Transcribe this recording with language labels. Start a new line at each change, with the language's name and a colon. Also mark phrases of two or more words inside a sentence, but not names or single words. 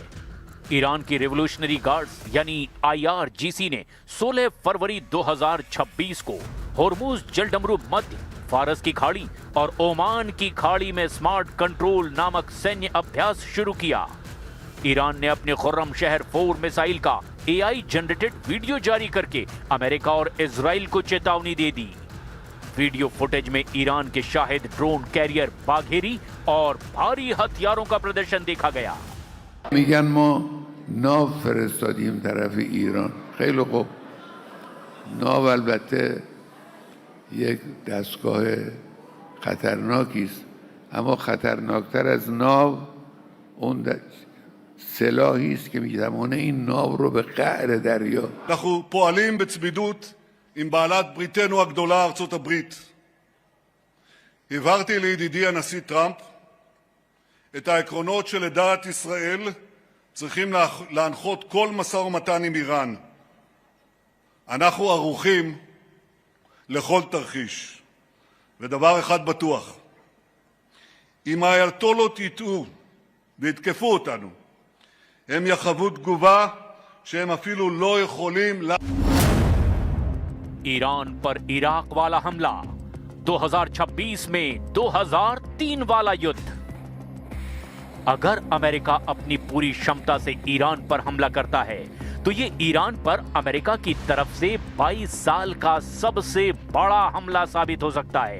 Hindi: ईरान की रिवॉल्यूशनरी गार्ड्स यानी IRGC ने 16 फरवरी 2026 को हॉर्मुज जलडमरू मध्य, फारस की खाड़ी और ओमान की खाड़ी में स्मार्ट कंट्रोल नामक सैन्य अभ्यास शुरू किया। ईरान ने अपने खुर्रम शहर 4 मिसाइल का
English: AI generated video
Hindi: जारी करके अमेरिका और इजराइल को चेतावनी दे दी। वीडियो फुटेज में ईरान के शाहिद
English: drone carrier
Hindi: बाघेरी और भारी हथियारों का प्रदर्शन देखा गया।
Persian: میگن ما ناو فرستادیم طرف ایران. خیلی خوب. ناو البته یک دستگاه خطرناکی است، اما خطرناکتر از ناو اون سلاحی است که میتوانه این ناو رو به قعر دریا.
Hebrew: אנחנו פועלים בצמידות עם בעלת בריתנו הגדולה ארצות הברית. הבהרתי לידידי הנשיא טראמפ את העקרונות שלדעת ישראל צריכים להנחות כל משא ומתן עם איראן. אנחנו ערוכים לכל תרחיש. ודבר אחד בטוח, אם האייתולות יטעו ויתקפו אותנו, הם יחוו תגובה שהם אפילו לא יכולים
Hindi: ईरान पर इराक वाला हमला, 2026 में 2003 वाला युद्ध। अगर अमेरिका अपनी पूरी क्षमता से ईरान पर हमला करता है तो ये ईरान पर अमेरिका की तरफ से 22 साल का सबसे बड़ा हमला साबित हो सकता है।